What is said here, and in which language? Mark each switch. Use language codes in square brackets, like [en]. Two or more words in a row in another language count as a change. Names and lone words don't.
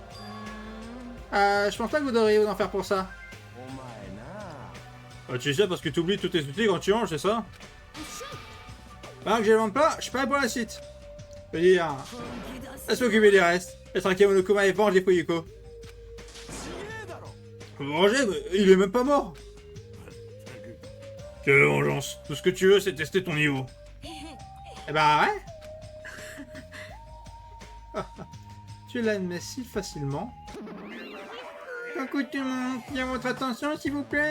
[fr] Je pense pas que vous devriez vous en faire pour ça. [ja] お前な。 [fr] Tu dis ça parce que tu oublies tous tes outils quand tu manges, c'est ça? Maintenant que j'ai le ventre plat, je suis prêt pour la suite. Je veux dire, laisse m'occuper des restes. Laisse tranquille Monokuma et venge les Fuyuko. [ja] ちげえだろ。 [fr] Venger, mais il est même pas mort. Quelle vengeance. Tout ce que tu veux, c'est tester ton niveau. Eh ben ouais. Tu l'admets si facilement. Coucou tout le monde, bien votre attention s'il vous plaît.